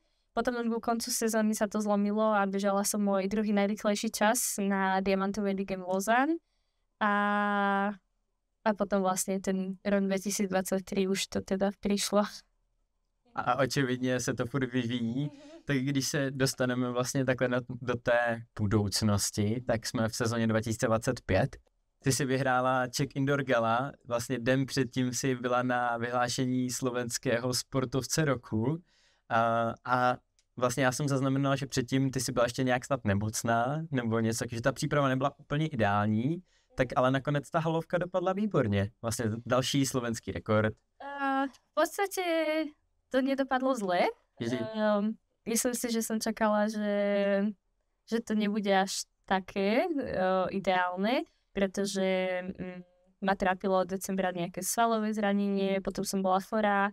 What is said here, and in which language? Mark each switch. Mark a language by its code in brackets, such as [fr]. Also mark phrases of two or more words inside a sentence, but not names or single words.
[sk] Potom ku koncu sezóny sa to zlomilo a bežala som môj druhý najrýchlejší čas na Diamantovej lige v Lausanne a potom vlastne ten rok 2023 už to teda prišlo. [cs] A očividně se to furt vyvíjí, tak když se dostaneme vlastně takhle do té budoucnosti, tak jsme v sezóně 2025. Ty si vyhrála Czech Indoor Gala, vlastně den předtím si byla na vyhlášení slovenského sportovce roku a vlastně já jsem zaznamenala, že předtím ty si byla ještě nějak snad nemocná nebo něco, takže ta příprava nebyla úplně ideální, tak ale nakonec ta halovka dopadla výborně. Vlastně další slovenský rekord. [sk] V podstate to nedopadlo zle. Myslím si, že som čakala, že to nebude až také ideálne, pretože ma trápilo od decembra nejaké svalové zranenie, potom som bola chorá.